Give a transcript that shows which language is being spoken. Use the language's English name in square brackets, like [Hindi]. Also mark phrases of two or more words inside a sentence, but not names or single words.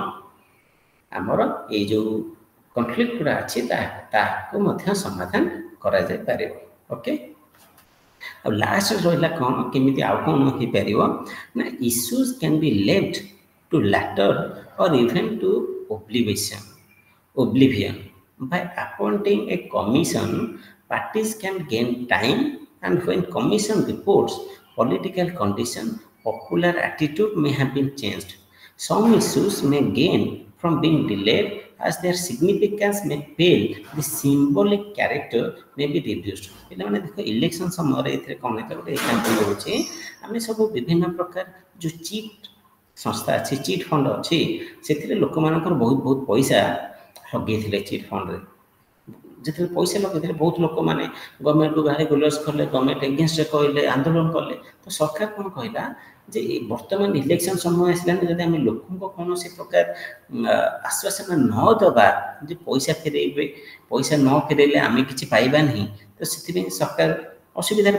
[Odia] ଆମର ଏଇ ଯେଉଁ କନଫ୍ଲିକ୍ଟ ଗୁଡ଼ା ଅଛି ତାହାକୁ ମଧ୍ୟ ସମାଧାନ କରାଯାଇପାରିବ ଓକେ ଆଉ ଲାଷ୍ଟ ରହିଲା କ'ଣ କେମିତି ଆଉ କ'ଣ ହେଇପାରିବ ନା [English] issues can be left to later or even to oblivion by appointing a commission parties can gain time and when commission reports political condition popular attitude may have been changed some issues may gain from being delayed as their significance may fail the symbolic character may be reduced [Odia] ପିଲାମାନେ ଦେଖ ଇଲେକ୍ସନ ସମୟରେ ଏଥିରେ କ'ଣ ହେଇଥିଲା ଗୋଟେ ଏକ୍ସାମ୍ପଲ ଦେଉଛି ଆମେ ସବୁ ବିଭିନ୍ନ ପ୍ରକାର ଯେଉଁ ଚିଟ୍ ସଂସ୍ଥା ଅଛି [English] chit fund [Odia] ଅଛି ସେଥିରେ ଲୋକମାନଙ୍କର ବହୁତ ପଇସା ଲଗେଇଥିଲେ ଚିଟ୍ ଫଣ୍ଡରେ ଯେତେବେଳେ ପଇସା ଲଗେଇଥିଲେ ବହୁତ ଲୋକମାନେ ଗଭର୍ଣ୍ଣମେଣ୍ଟକୁ ଗାଳି ଗୁଲଜ କଲେ ଗଭର୍ଣ୍ଣମେଣ୍ଟ ଏଗେନଷ୍ଟରେ କହିଲେ ଆନ୍ଦୋଳନ କଲେ ତ ସରକାର କ'ଣ କହିଲା ଯେ ବର୍ତ୍ତମାନ ଇଲେକ୍ସନ ସମୟ ଆସିଲାଣି ଯଦି ଆମେ ଲୋକଙ୍କ କୌଣସି ପ୍ରକାର ଆଶ୍ୱାସନା ନ ଦେବା ଯେ ପଇସା ଫେରେଇବେ ପଇସା ନ ଫେରେଇଲେ ଆମେ କିଛି ପାଇବା ନାହିଁ ତ ସେଥିପାଇଁ ସରକାର ଅସୁବିଧାରେ